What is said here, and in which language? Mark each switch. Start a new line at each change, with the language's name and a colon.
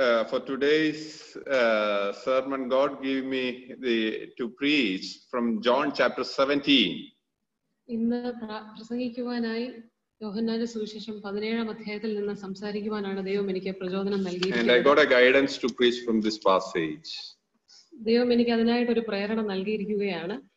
English: For today's sermon, God gave me to preach from John chapter 17.
Malayalam: ഇന്ന് പ്രസംഗിക്കുവാനായി യോഹന്നാന്റെ സുവിശേഷം 17-ാം അധ്യായത്തിൽ നിന്ന് സംസാരിക്കുവാനാണ് ദൈവം എനിക്ക് പ്രചോദനം നൽകിയിരിക്കുന്നത്.
English: And I got a guidance to preach from this passage.
Malayalam: ദൈവം എനിക്ക് അതിനായിട്ട് ഒരു പ്രേരണ നൽകിയിരിക്കുകയാണ്.